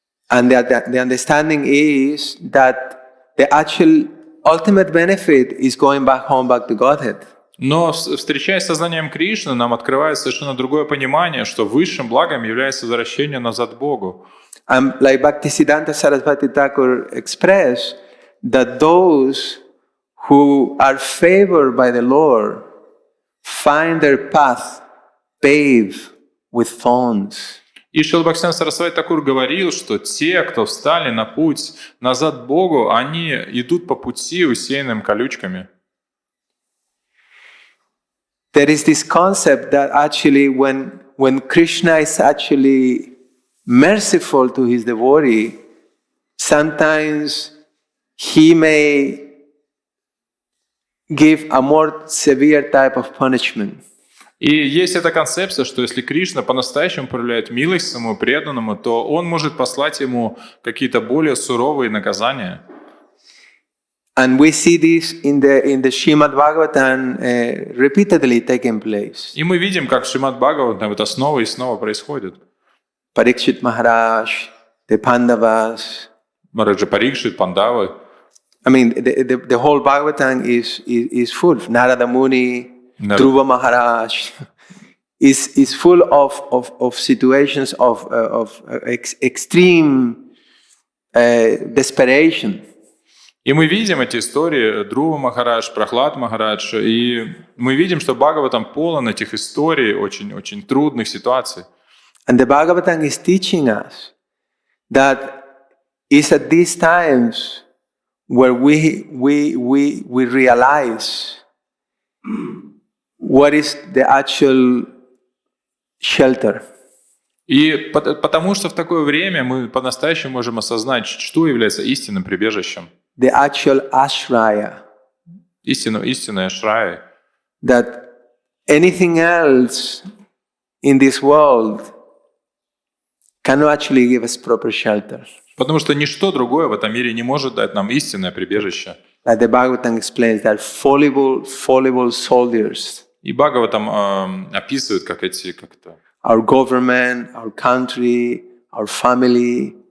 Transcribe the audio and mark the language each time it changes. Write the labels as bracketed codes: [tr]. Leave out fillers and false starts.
[en] And the understanding is that the actual ultimate benefit is going back home, back to Godhead. [ru] Но, встречаясь с сознанием Кришны, нам открывается совершенно другое понимание, что высшим благом является возвращение назад к Богу. [en] Like Bhaktisiddhanta Saraswati Thakur expressed, that those who are favored by the Lord find their path paved with thorns. [ru] И Шрила Бхактисиданта Сарасвати Тхакур говорил, что те, кто встали на путь назад к Богу, они идут по пути, усеянным колючками. [en] There is this concept that actually when Krishna is actually merciful to his devotee, sometimes he may give a more severe type of punishment. [ru] И есть эта концепция, что если Кришна по-настоящему проявляет милость своему преданному, то он может послать ему какие-то более суровые наказания. [en] And we see this in the Shrimad Bhagavatam repeatedly taking place. [ru] И мы видим, как в Шримад Бхагаватам это снова и снова происходит. [en] Parikshit Maharaj, the Pandavas. [ru] Мараджа Парикшит, Пандавы. [en] I mean, the whole Bhagavatam is full. Narada Muni, Dhruva Maharaj is full of situations of extreme desperation. [ru] И мы видим эти истории, Друва Махарадж, Прахлад Махарадж, и мы видим, что Бхагаватам полон этих историй, очень трудных ситуаций. [en] And the Bhagavatam is teaching us that it's at these times where we realize what is the actual shelter. [ru] И потому что в такое время мы по-настоящему можем осознать, что является истинным прибежищем. [en] The actual ashraya. [ru] Истинное ашрая. [en] That anything else in this world cannot actually give us proper shelter. [ru] Потому что ничто другое в этом мире не может дать нам истинное прибежище. [en] Like the Bhagavatam explains, that fallible soldiers. [ru] И Бхагаватам описывает, как это [en] our government, our country, our family.